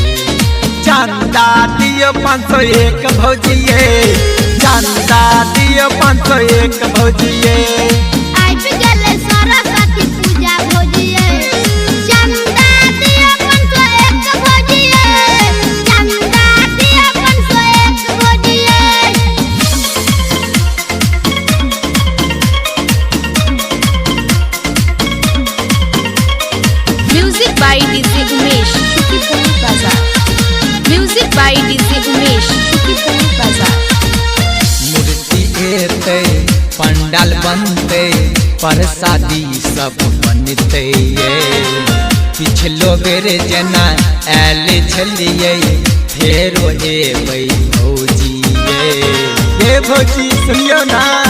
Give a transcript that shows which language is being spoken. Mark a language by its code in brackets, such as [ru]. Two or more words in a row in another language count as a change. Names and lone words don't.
[mai] चंदा दियो 501 भौजिये, चंदा दियो 501 भौजिये। आबि गेले सरस्वती पूजा भौजिये, चंदा दियो 501 भौजिये, चंदा दियो 501 भौजिये। [en] Music by DJ Umesh, Shukipur Bazaar. Music by DJ Umesh, Shukipur Bazaar. [mai] मूर्ति एतै पंडाल बनते, प्रसादी सब बनते ये। पिछलो बेर जना आयल छलिए फेरो एबै भौजी ये भौजी सुनियो ना।